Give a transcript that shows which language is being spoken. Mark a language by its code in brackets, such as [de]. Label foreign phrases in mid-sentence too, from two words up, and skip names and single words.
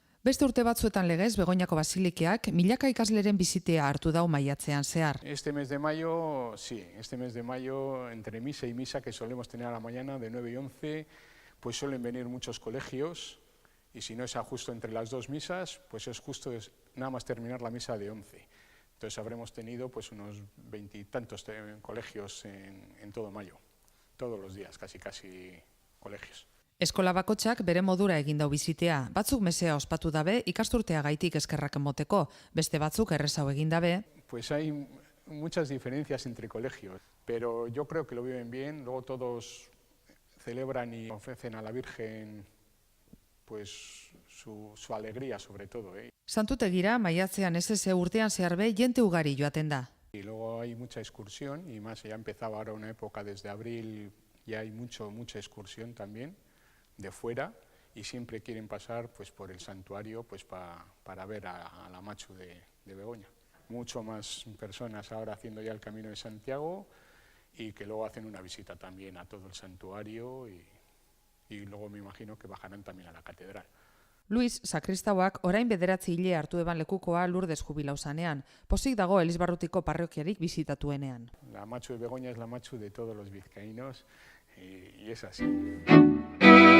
[eu] Beste urte batzuetan legez, Begoñako Basilikeak milaka ikasleren bizitea hartu dau maiatzean zehar. [es] Este mes de mayo, sí, este mes de mayo, entre misa y misa que solemos tener a la mañana de 9 y 11, pues suelen venir muchos colegios y si no es justo entre las dos misas, pues es justo nada más terminar la misa de 11. Entonces habremos tenido pues unos 20 y tantos colegios en todo mayo, todos los días, casi colegios. [eu] Eskola bakotxak bere modura egin dau bizitea. Batzuk mesea ospatu dabe ikasturtea gaitik eskerrak emoteko, beste batzuk errezau egin dabe. [es] Pues hay muchas diferencias entre colegios, pero yo creo que lo viven bien. Luego todos celebran y ofrecen a la Virgen pues su alegría sobre todo. [eu] Santutegira maiatzean ez urtean zehar be jente ugari joaten da. [es] Y luego hay mucha excursión y más ya empezaba ahora una época desde abril, ya hay mucha excursión también de fuera y siempre quieren pasar pues por el santuario pues para ver a la Machu de Begoña. Mucho más personas ahora haciendo ya el Camino de Santiago y que luego hacen una visita también a todo el santuario y luego me imagino que bajarán también a la catedral. [eu] Luis sakristauak orain 9 hile hartu eban lekukoa Lourdes jubilau zanean. Pozik dago Elizbarrutiko parrokiarik bizitatuenean. [es] La Machu de Begoña es la Machu de todos los vizcaínos y es así.